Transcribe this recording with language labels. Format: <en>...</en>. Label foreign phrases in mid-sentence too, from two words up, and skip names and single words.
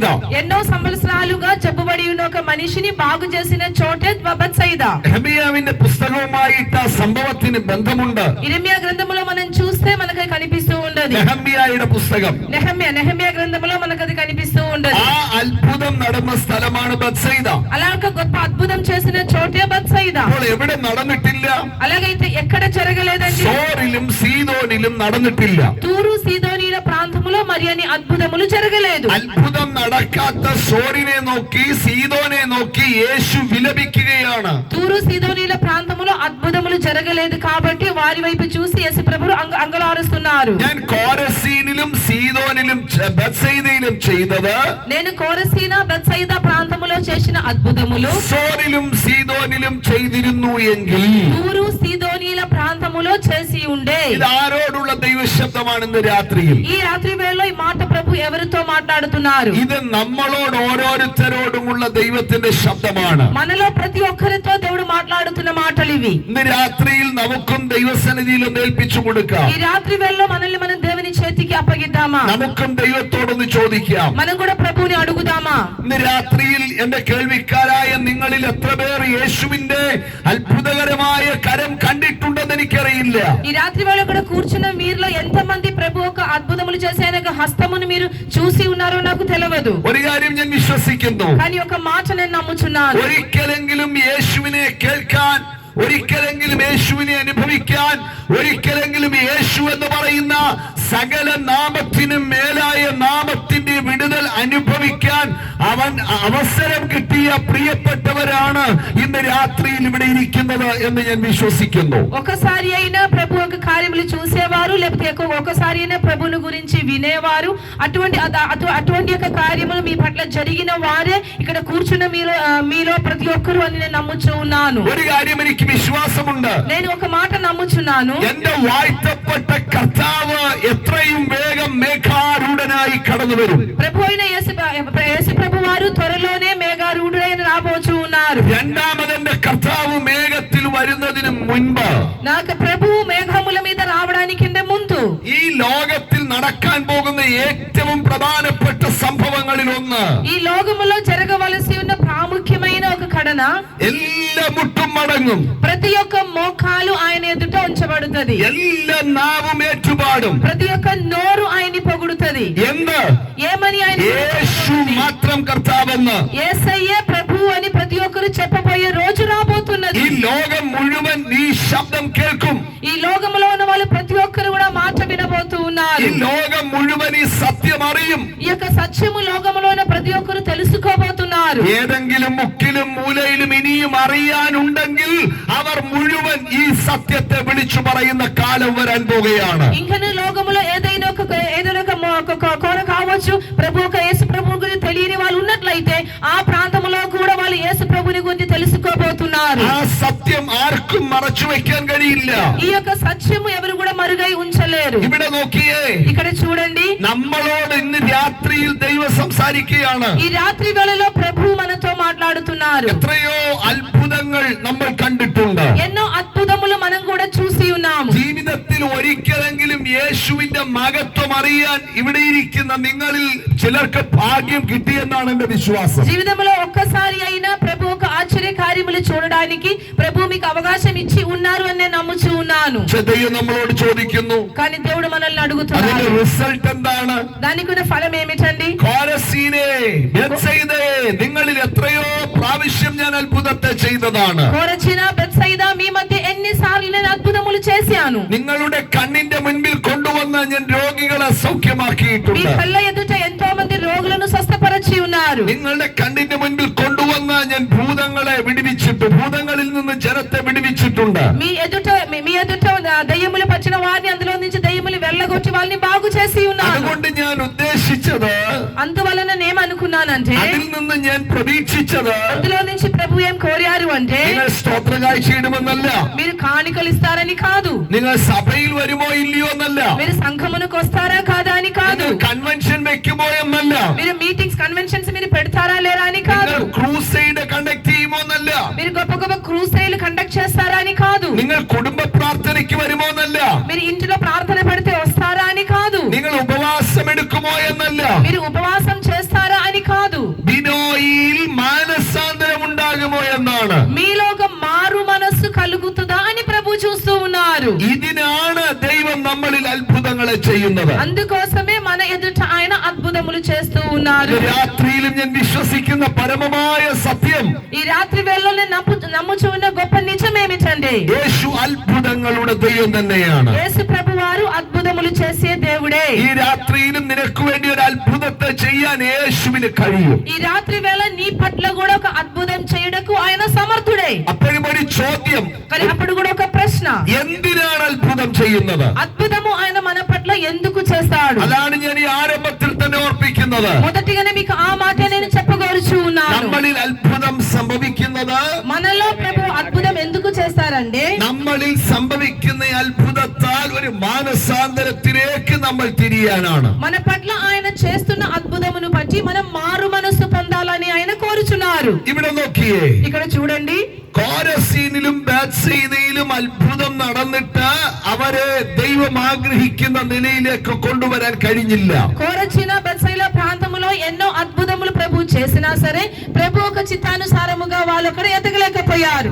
<te>ఎన్నో సంవత్సరాలుగా జబ్బుబడి ఉన్న ఒక మనిషిని బాగు చేసిన చోటే బత్సయిద.</te> <ml>നെഹെമ്യാവിന്റെ പുസ്തകവുമായിട്ട് ആ സംഭവത്തിന് ബന്ധമുണ്ട്.</ml> <te>ఇర్మియా గ్రంథములో మనం చూస్తే మనకు కనిపిస్తూ ఉండదు.</te> <ml>നെഹെമ്യായുടെ പുസ്തകം,</ml> <te>నెహెమ్యా గ్రంథములో మనకు అది కనిపిస్తూ ఉండదు.</te> <ml>ആ അത്ഭുതം നടന്ന സ്ഥലമാണ് ബത്സയിദ.</ml> <te>అలా ఒక గొప్ప అద్భుతం చేసిన చోటే బత్సయిద.</te> <ml>അപ്പോൾ എവിടെ നടന്നിട്ടില്ല?</ml> <te>అలాగైతే ఎక్కడ జరగలేదండి?</te> <ml>സോറിലും സീദോനിലും നടന്നിട്ടില്ല.</ml> <te>తూరు సీదోనీల ప్రాంతములో మరి అన్ని అద్భుతములు జరగలేదు.</te> <ml>അത്ഭുതം നടക്കാത്ത സോറിനെ നോക്കി, സീദോനെ നോക്കി യേശു വിലപിക്കുകയാണ്.</ml> <te>తూరు సీదోనీల ప్రాంతములో అద్భుతములు జరగలేదు కాబట్టి వారి వైపు చూసి యేసు ప్రభువు అంగలారుస్తున్నారు.</te> <ml>ഞാൻ കോരസീനിലും സീദോനിലും ബത്സയിദയിലും ചെയ്തത്,</ml> <te>నేను కోరసీనా బత్సయిదా ప్రాంతములో చేసిన అద్భుతములు</te> <ml>സോറിലും സീദോനിലും ചെയ്തിരുന്നു എങ്കിൽ,</ml> <te>తూరు సీదోనీల ప్రాంతములో చేసి ఉండే.</te> <ml>ഇത് ആരോടുള്ള ദൈവശബ്ദമാണ് ഇന്ന് രാത്രിയിൽ?</ml> <te>ఈ రాత్రి వేళలో ఈ మాట ప్రభు ఎవరితో మాట్లాడుతున్నారు?</te> <ml>ഇത് നമ്മളോട് ഓരോരുത്തരോടുമുള്ള ദൈവത്തിന്റെ ശബ്ദമാണ്.</ml> <te>మనలో ప్రతి ఒక్కరితో దేవుడు మాట్లాడుతున్న మాటలు ఇవి.</te> <ml>ഇന്ന് രാത്രിയിൽ നമുക്കും ദൈവസന്നിധിയിൽ ഒന്ന് ഏൽപ്പിച്ചു കൊടുക്കാം.</ml> <te>ఈ రాత్రి వేళలో మనల్ని మనం దేవుని చేతికి అప్పగిద్దామా?</te> <ml>നമുക്കും ദൈവത്തോടൊന്ന് ചോദിക്കാം.</ml> <te>మనం కూడా ప్రభువుని అడుగుదామా?</te> <ml>ഇന്ന് രാത്രിയിൽ എന്റെ കേൾവിക്കാരായ നിങ്ങളിൽ എത്ര പേർ യേശുവിന്റെ അത്ഭുതകരമായ കരം കണ്ടിട്ടുണ്ടെന്ന് എനിക്കറിയില്ല.</ml> <te>ఈ రాత్రి వేళ కూడా కూర్చున్న మీరులో ఎంతమంది ప్రభు ఒక అద్భుతములు చేసే ఆయన హస్తమును మీరు చూసి ఉన్నారో నాకు తెలియదు.</te> <ml>ഒരു കാര്യം ഞാൻ വിശ്വസിക്കുന്നു,</ml> <te>కానీ ఒక మాట నేను నమ్ముచున్నాను.</te> <ml>ഒരിക്കലെങ്കിലും യേശുവിനെ കേൾക്കാൻ, ഒരിക്കലെങ്കിലും യേശുവിനെ അനുഭവിക്കാൻ, ഒരിക്കലെങ്കിലും യേശു എന്ന് പറയുന്ന സകല നാമത്തിനും മേലായ നാമത്തിന്റെ വിടുതൽ അനുഭവിക്കാൻ അവൻ അവസരം കിട്ടിയ പ്രിയപ്പെട്ടവരാണ് ഇന്ന് രാത്രിയിൽ ഇവിടെ ഇരിക്കുന്നത് എന്ന് ഞാൻ വിശ്വസിക്കുന്നു.</ml> <te>ఒకసారి అయినా ప్రభు యొక్క కార్యములు చూసేవారు, లేకపోతే ఒకసారి అయినా ప్రభువుని గురించి వినేవారు, అటువంటి యొక్క కార్యములు మీ పట్ల జరిగిన వారే ఇక్కడ కూర్చున్న మీలో ప్రతి ఒక్కరు అని నేను నమ్ముచూ ఉన్నాను.</te> <ml>ഒരു കാര്യം എനിക്ക് വിശ്വാസമുണ്ട്.</ml> <te>నేను ఒక మాట నమ్ముచున్నాను.</te> <ml>എന്റെ വാഴ്ത്തപ്പെട്ട കർത്താവ് എത്രയും വേഗം മേഘാരൂഢനായി കടന്നു വരും.</ml> <te>ప్రభు అయిన యేసు ప్రభు వారు త్వరలోనే మేఘారూఢుడైన రాబోచూ ఉన్నారు.</te> <ml>രണ്ടാമതെന്റെ കർത്താവ് മേഘത്തിൽ വരുന്നതിന് മുൻപ്,</ml> <te>నాకు ప్రభువు మేఘముల మీద రావడానికి ముందు,</te> <ml>ഈ ലോകത്തിൽ നടക്കാൻ പോകുന്ന ഏറ്റവും പ്രധാനപ്പെട്ട സംഭവങ്ങളിൽ ഒന്ന്,</ml> <te>ఈ లోకములో జరగవలసి ఉన్న ప్రాముఖ్యమైన ఒక ఘటన,</te> <ml>എല്ലാ മുട്ടും മടങ്ങും,</ml> <te>ప్రతి ఒక్క మోకాలు ఆయన ఎదుట ఉంచబడుతుంది,</te> <ml>എല്ലാ നാവും ഏറ്റുപാടും,</ml> <te>ప్రతి ఒక్క నోరు ఆయన్ని పొగుడుతుంది.</te> <ml>എന്ത്?</ml> <te>ఏమని? ఆయన</te> <ml>യേശു മാത്രം കർത്താവെന്ന്,</ml> <te>యేసయ్యే ప్రభువు అని ప్రతి ఒక్కరు చెప్పబోయే రోజు రాబోతున్నది.</te> <ml>ഈ ലോകം മുഴുവൻ ഈ ശബ്ദം കേൾക്കും.</ml> <te>ఈ లోకములో ఉన్న వాళ్ళు ప్రతి ఒక్కరు కూడా మాట వినబోతూ ఉన్నారు.</te> <ml>ഈ ലോകം മുഴുവൻ ഈ സത്യം അറിയും.</ml> <te>ఈ యొక్క సత్యము లోకములో ఉన్న ప్రతి ఒక్కరు తెలుసుకోబోతున్నారు.</te> <ml>ഏതെങ്കിലും മുക്കിലും മൂലയിലും ഇനിയും അറിയാനുണ്ടെങ്കിൽ അവർ മുഴുവൻ ഈ സത്യത്തെ വിളിച്ചു പറയുന്ന കാലം വരാൻ പോകുകയാണ്.</ml> <te>ఇంకను లోకములో ఏదైనా ఒక కోర కావచ్చు, ప్రభు ఒక యేసు ప్రభు గురించి తెలియని వాళ్ళు ఉన్నట్లయితే ఆ ప్రాంతంలో కూడా వాళ్ళు యేసు ప్రభుని గురించి తెలుసుకోబోతున్నారు.</te> <ml>ആ സത്യം ആർക്കും മറച്ചു വെക്കാൻ കഴിയില്ല.</ml> <te>ఈ యొక్క సత్యము ఎవరు కూడా మరుగై ఉంచలేరు.</te> <ml>ഇവിടെ നോക്കിയേ,</ml> <te>ఇక్కడ చూడండి,</te> <ml>നമ്മളോട് ഇന്ന് രാത്രിയിൽ ദൈവം സംസാരിക്കുകയാണ്.</ml> <te>ఈ రాత్రి వేళలో ప్రభు మనతో మాట్లాడుతున్నారు.</te> <ml>എത്രയോ അത്ഭുതങ്ങൾ നമ്മൾ കണ്ടിട്ടുണ്ട്.</ml> <te>ఎన్నో అద్భుతములు మనం కూడా చూసి ఉన్నాము.</te> <ml>ജീവിതത്തിൽ ഒരിക്കലെങ്കിലും യേശുവിന്റെ മഹത്വം അറിയാൻ ഇവിടെ ഇരിക്കുന്ന നിങ്ങളിൽ ചിലർക്ക് ഭാഗ്യം കിട്ടിയെന്നാണ് എന്റെ വിശ്വാസം.</ml> <te>జీవితంలో ఒక్కసారి అయినా ప్రభు ఒక ఆశ్చర్య కార్యములు చూడడానికి ప్రభు మీకు అవకాశం ఇచ్చి ఉన్నారు అని నేను నమ్ముచూ ఉన్నాను.</te> <ml>ദൈവം നമ്മളോട് ചോദിക്കുന്നു,</ml> <te>కానీ దేవుడు మనల్ని అడుగుతున్నాడు,</te> <ml>അതിന്റെ റിസൾട്ട് എന്താണ്?</ml> <te>దానికి ఉన్న ఫలం ఏమిటండి?</te> <ml>കോരസീനേ, ബേത്സയിദേ, നിങ്ങളിൽ എത്രയോ പ്രാവശ്യം ഞാൻ അത്ഭുതത്തെ ചെയ്തതാണ്.</ml> <te>కోరచిన బెత్సయిదా, మీ మధ్య ఎన్నిసార్లు నేను అద్భుతములు చేశాను.</te> <ml>നിങ്ങളുടെ കണ്ണിന്റെ മുൻപിൽ കൊണ്ടുവന്ന് ഞാൻ രോഗികളെ</ml> <te>మీ</te> <ml>സൗഖ്യമാക്കിയിട്ടുണ്ട്.</ml> <te>కళ్ళ ఎదుట ఎంతో మంది రోగులను స్వస్థపరచి ఉన్నారు.</te> <ml>നിങ്ങളുടെ കണ്ണിന്റെ മുൻപിൽ കൊണ്ടുവന്ന് ഞാൻ ഭൂതങ്ങളെ വിടുവിച്ചിട്ട്, ഭൂതങ്ങളിൽ നിന്ന് ജനത്തെ വിടുവിച്ചിട്ടുണ്ട്.</ml> <te>మీ ఎదుట దయ్యములు పట్టిన వారిని, అందులో నుంచి దయ్యములు వెళ్ళగొట్టి వాళ్ళని బాగు చేసి ఉన్నారు.</te> <ml>അതുകൊണ്ട് ഞാൻ ഉദ്ദേശിച്ചത്,</ml> <te>అందువలన నేమనుకున్నానంటే,</te> <ml>അതിൽ നിന്ന് ഞാൻ പ്രതീക്ഷിച്ചത്,</ml> <te>అందులో నుంచి ప్రభు ఏం కోరారు అంటే,</te> <ml>നിങ്ങൾ സ്തോത്ര കാഴ്ചയിടുമെന്നല്ല,</ml> <te>మీరు కాணிకలు ఇస్తారని కాదు,</te> <ml>നിങ്ങൾ സഭയിൽ വരുമോ ഇല്ലയോ എന്നല്ല,</ml> <te>మీరు సంఘమునకు వస్తారా కాదా అని కాదు,</te> <ml>നിങ്ങൾ കൺവെൻഷൻ വെക്കുമോ എന്നല്ല,</ml> <te>మీరు</te> <en>meetings conventions</en> <te>మీరు పెడతారా లేదా అని కాదు,</te> <ml>നിങ്ങൾ</ml> <en>crusade conduct</en> <ml>ചെയ്യുമോ എന്നല്ല,</ml> <te>మీరు గొప్ప గొప్ప</te> <en>crusades conduct</en> <te>చేస్తారా అని కాదు,</te> <ml>നിങ്ങൾ കുടുംബ പ്രാർത്ഥനയ്ക്ക് വരുമോ എന്നല്ല,</ml> <te>మీరు ఇంటిలో ప్రార్థన పెడితే వస్తారా అని కాదు,</te> <ml>നിങ്ങൾ ഉപവാസം എടുക്കുമോ എന്നല്ല,</ml> <te>మీరు ఉపవాసం చేస్తారా అని కాదు,</te> <ml>ബിനോയിൽ മാനസാന്തരം ഉണ്ടാകുമോ എന്നാണ്.</ml> <te>మీలో ఒక మారు మనస్సు కలుగుతుందా అని ప్రభు చూస్తూ ఉన్నారు.</te> <ml>ഇതിനാണ് ദൈവം നമ്മളിൽ അത്ഭുതങ്ങളെ ചെയ്യുന്നത്.</ml> <te>అందుకోసమే మన ఎదుట ఆయన అద్భుతములు చేస్తూ ఉన్నారు.</te> <ml>രാത്രിയിലും ഞാൻ വിശ്വസിക്കുന്ന പരമമായ സത്യം,</ml> <te>ఈ రాత్రి వేళలో నేను నమ్ముచూ ఉన్న గొప్ప నిజం ఏమిటండి?</te> <ml>യേശു അത്ഭുതങ്ങളുടെ ദൈവം തന്നെയാണ്.</ml> <te>యేసు ప్రభు వారు అద్భుతములు చేసే దేవుడే.</te> <ml>ഈ രാത്രിയിലും നിനക്ക് വേണ്ടി ഒരു അത്ഭുതത്തെ ചെയ്യാൻ യേശുവിന് കഴിയും.</ml> <te>ఈ రాత్రి వేళ నీ పట్ల కూడా ఒక అద్భుతం చేయడకు ఆయన సమర్థుడే.</te> <ml>അപ്പോഴും ഒരു ചോദ്യം,</ml> <te>కానీ అప్పుడు కూడా ఒక ప్రశ్న,</te> <ml>എന്തിനാണ് അത്ഭുതം ചെയ്യുന്നത്?</ml> <te>అద్భుతము ఆయన మన పట్ల ఎందుకు చేస్తాడు?</te> <ml>അതാണ് ഞാൻ ഈ ആരംഭത്തിൽ തന്നെ ഓർപ്പിക്കുന്നത്.</ml> <te>మొదటిగానే మీకు ఆ మాట నేను చెప్పగోరుచు ఉన్నాను.</te> <ml>നമ്മളിൽ അത്ഭുതം സംഭവിക്കുന്നത്,</ml> <te>మనలో ప్రభు అద్భుతం ఎందుకు చేస్తారండి?</te> <ml>നമ്മളിൽ സംഭവിക്കുന്ന അത്ഭുതത്താൽ ഒരു മാനസാന്തരത്തിലേക്ക് നമ്മൾ തിരിയാനാണ്.</ml> <te>మన పట్ల ఆయన చేస్తున్న అద్భుతమును బట్టి మనం మారు మనస్సు పొందాలని ఆయన కోరుచున్నారు.</te> <ml>ഇവിടെ നോക്കിയേ,</ml> <te>ఇక్కడ చూడండి,</te> <ml>കോരസീനിലും ബേത്സയിദയിലും അത്ഭുതം നടന്നിട്ട് അവരെ ദൈവം ആഗ്രഹിക്കുന്ന നിലയിലേക്ക് കൊണ്ടുവരാൻ കഴിഞ്ഞില്ല.</ml> <te>కోరచిన బెత్సయిదా ప్రాంతములో ఎన్నో అద్భుతములు ప్రభు చేసినా సరే ప్రభు ఒక చిత్తానుసారముగా వాళ్ళు అక్కడ ఎదగలేకపోయారు.</te>